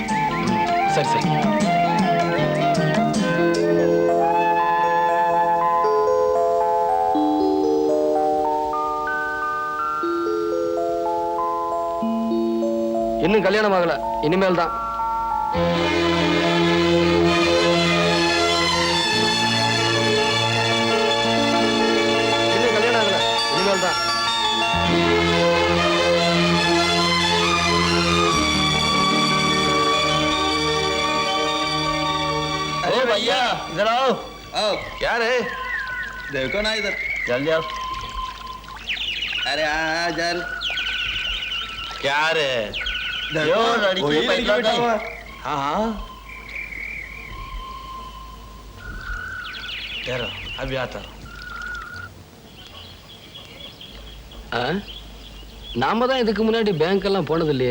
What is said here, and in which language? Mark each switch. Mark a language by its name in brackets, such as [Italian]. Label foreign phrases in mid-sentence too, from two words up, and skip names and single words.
[Tamil] சரி சரி. இன்னும் கல்யாணம் ஆகல, இனிமேல் தான். இன்னும் கல்யாணம் ஆகல, இனிமேல் தான். [Hindi] ओ भैया इधर आओ। आओ, क्या रे? देखो ना इधर। जल्दी आओ। अरे हाँ जल। क्या रे? देखो, यो लड़की वही लड़की पैसा बैठा नहीं। हुआ है। हाँ हाँ। ठहरो, अभी आता हूँ। [Tamil] நாம தான் இதுக்கு முன்னாடி பேங்க் எல்லாம் போனது இல்லையே.